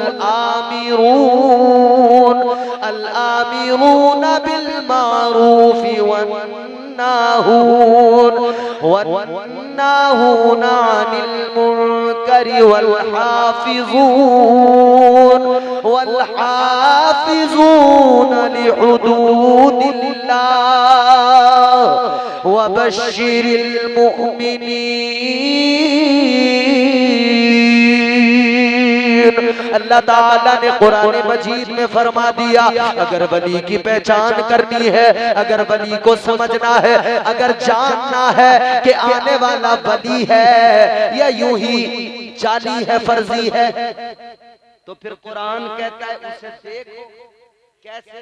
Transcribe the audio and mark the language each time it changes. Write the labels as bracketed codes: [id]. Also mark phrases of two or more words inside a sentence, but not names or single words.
[ar] الآمرون الآمرون بالمعروف والناهون والناهون عن المنكر والحافظون لحدود الله وبشر المؤمنين. [hi] अल्लाह ताला ने कुरान मजीद में फरमा दिया, अगर वली की पहचान करनी है, अगर वली को समझना है, अगर जानना है कि आने वाला वली है या यूं ही जाली है, फर्जी है, तो फिर कुरान कहता है उसे देखो कैसे।